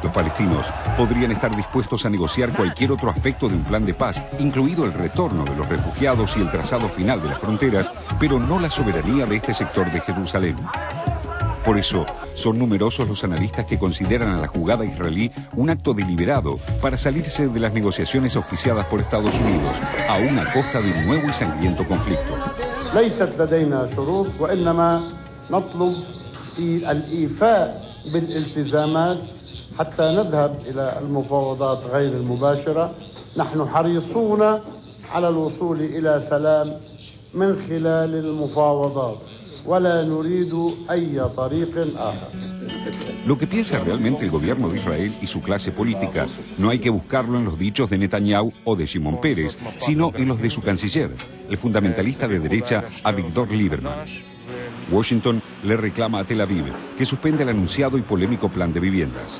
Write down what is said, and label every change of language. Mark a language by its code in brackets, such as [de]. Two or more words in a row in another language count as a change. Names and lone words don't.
[es] Los palestinos podrían estar dispuestos a negociar cualquier otro aspecto de un plan de paz, incluido el retorno de los refugiados y el trazado final de las fronteras, pero no la soberanía de este sector de Jerusalén. Por eso, son numerosos los analistas que consideran a la jugada israelí un acto deliberado para salirse de las negociaciones auspiciadas por Estados Unidos, aún a costa de un nuevo y sangriento conflicto. [ar] ليست لدينا شروط وإنما نطلب الإيفاء بالالتزامات حتى نذهب إلى المفاوضات غير المباشرة. نحن حريصون على الوصول إلى سلام من خلال المفاوضات ولا نريد أي طريق آخر. [es] Lo que piensa realmente el gobierno de Israel y su clase política no hay que buscarlo en los dichos de Netanyahu o de Shimon Peres, sino en los de su canciller, el fundamentalista de derecha Avigdor Lieberman. Washington le reclama a Tel Aviv que suspenda el anunciado y polémico plan de viviendas.